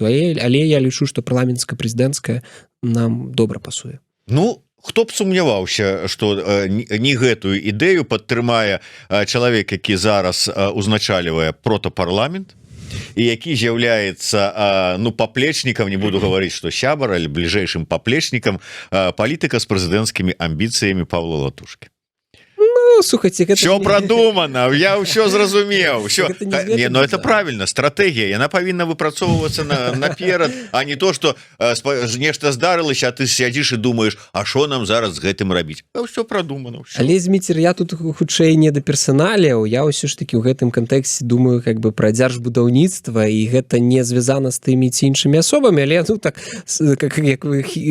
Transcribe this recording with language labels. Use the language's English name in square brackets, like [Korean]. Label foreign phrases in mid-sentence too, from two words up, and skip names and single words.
[Belarusian] Але я лічу, што парламенцка-прэзідэнцкая нам добра пасуе. Ну, хто б сумняваўся, што не гэтую ідэю падтрымае чалавек, які зараз узначальвае протапарламент, і які з'яўляецца ну паплечнікам, [Russian] не буду говорить, что [Belarusian] сябар, але бліжэйшым паплечнікам палітыка з прэзідэнцкімі амбіцыямі Павла Латушкі. Ну, слухайте, [Russian] все продумано, я все зразумеў, все. Не, но это правильно, [Belarusian] стратегія, яна павінна выпрацоўвацца наперад, а [Russian] не то, что [Belarusian] нешта здарылася, а ты сядзіш і думаешь, а що нам зараз з гэтым рабіць? [Russian] Все продумано. [Belarusian] Але, Зміцер, я тут хутчэй не да персаналіяў, я ўсё ж таки ў гэтым кантэксце думаю [Russian] как бы [Belarusian] пра дзяржбудаўніцтва, і гэта не звязана з тымі ці іншымі асобамі, але ну так як вы